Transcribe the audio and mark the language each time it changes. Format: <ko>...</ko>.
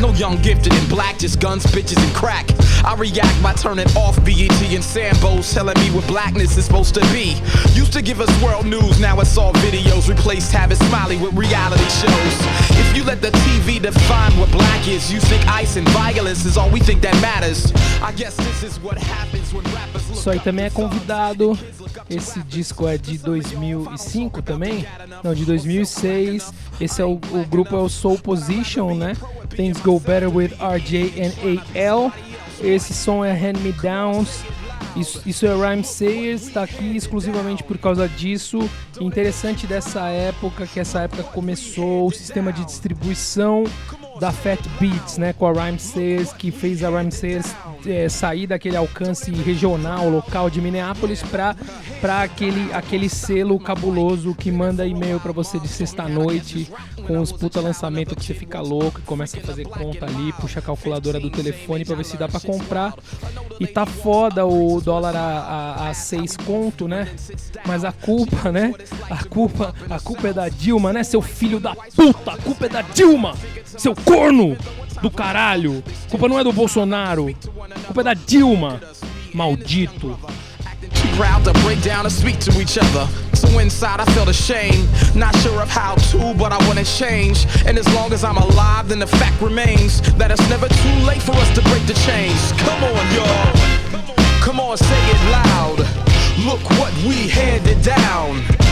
<en>No young gifted in black, just guns, bitches, and crack. I react by turning off BET and Sambos, telling me what blackness is supposed to be. Used to give us world news, now it's all videos. Replaced Tavis Smiley with reality shows. If you let the TV define what black is, you think ice and violence is all we think that matters. I guess this is what happens when rappers look.</en> <pt>Isso aí também é convidado. Esse disco é de 2005 também? Não, de 2006. Esse é o grupo é o Soul Position, né? Things Go Better with RJ and AL. Esse som é Hand Me Downs. Isso é Rhymesayers, tá aqui exclusivamente por causa disso. Interessante dessa época, que essa época começou o sistema de distribuição da Fat Beats, né, com a Rhymesayers, que fez a Rhymesayers sair daquele alcance regional, local de Minneapolis pra aquele selo cabuloso que manda e-mail pra você de sexta-noite com os puta lançamento que você fica louco e começa a fazer conta ali, puxa a calculadora do telefone pra ver se dá pra comprar. E tá foda o dólar a 6 conto, né? Mas a culpa, né? A culpa é da Dilma, né, seu filho da puta? A culpa é da Dilma, seu corno do caralho. A culpa não é do Bolsonaro, a culpa é da Dilma, maldito.</pt> <en>Proud to break down and speak to each other. So inside I feel ashamed. Not sure of how to, but I wanna change. And as long as I'm alive, then the fact remains that it's never too late for us to break the chains. Come on, y'all. Come on, say it loud. Look what we handed down.</en>